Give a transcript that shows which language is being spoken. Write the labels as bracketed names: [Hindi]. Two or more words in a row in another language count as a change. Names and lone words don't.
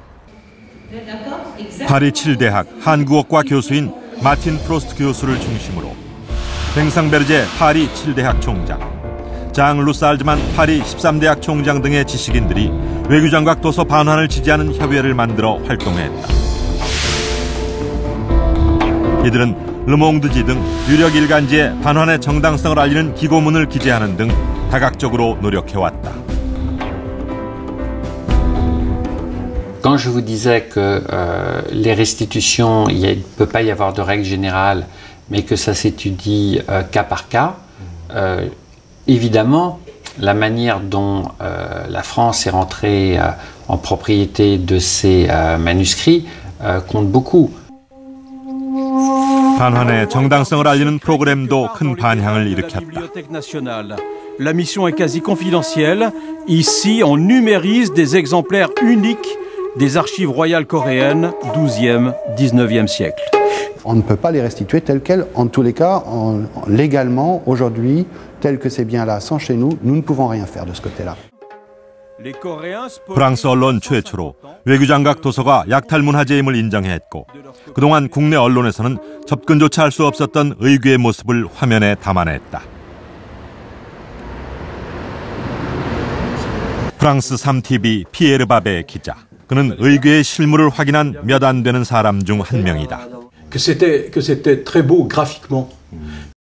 [Korean] 파리 7대학 한국어과 교수인 마틴 프로스트 교수를 중심으로 뱅상베르제 파리 7대학 총장, 장 루살즈만 파리 13대학 총장 등의 지식인들이 외교장각 도서 반환을 지지하는 협의회를 만들어 활동했다. 이들은 르몽드지 등 유력 일간지에 반환의 정당성을 알리는 기고문을 기재하는 등 다각적으로 노력해왔다. [French] Quand je vous disais que les restitutions, il ne peut pas y avoir de règle générale, mais que ça s'étudie cas par cas, évidemment, la manière dont la France est rentrée en propriété de ces manuscrits compte beaucoup. [Korean] 반환의 정당성을 알리는 프로그램도 큰 반향을 일으켰다. [French] La mission est quasi confidentielle. Ici, on numérise des exemplaires uniques des archives royales coréennes 12e, 19e siècle. On ne peut pas les restituer telles quelles. En tous les cas, légalement, aujourd'hui, tel que ces biens-là sont chez nous, nous ne pouvons rien faire de ce côté-là. [Korean] 프랑스 언론 최초로 외교장각 도서가 약탈문화재임을 인정했고 그동안 국내 언론에서는 접근조차 할 수 없었던 의궤의 모습을 화면에 담아냈다. 프랑스 3TV 피에르 바베 기자. 그는 의궤의 실물을 확인한 몇 안 되는 사람 중 한 명이다. [French] Que c'était très beau graphiquement,